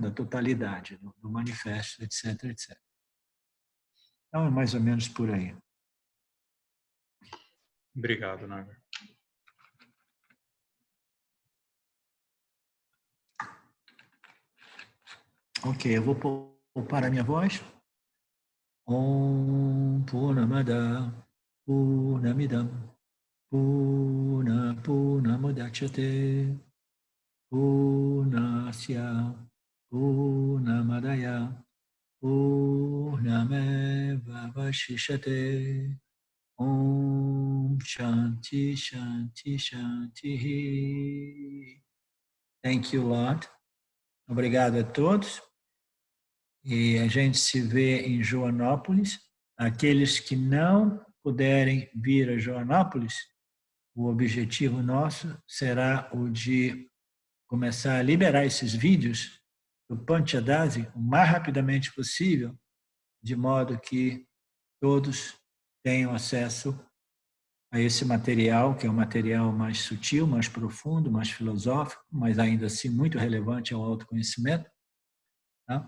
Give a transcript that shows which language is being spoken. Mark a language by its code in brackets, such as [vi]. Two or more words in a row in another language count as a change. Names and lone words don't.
[pt] Da totalidade, do manifesto, etc, etc. Então, é mais ou menos por aí. Obrigado, Nagar. Ok, eu vou poupar a minha voz. [sa] Om Purnamada Purnamidam Purnamudachyate Purnasya Purnamadaya Purnameva Vashishate Om Shanti Shanti Shanti. [en] Thank you, Lord. [pt] Obrigado a todos. E a gente se vê em Joanópolis. Aqueles que não puderem vir a Joanópolis, o objetivo nosso será o de começar a liberar esses vídeos do Panchadasi o mais rapidamente possível, de modo que todos tenham acesso a esse material, que é um material mais sutil, mais profundo, mais filosófico, mas ainda assim muito relevante ao autoconhecimento, tá?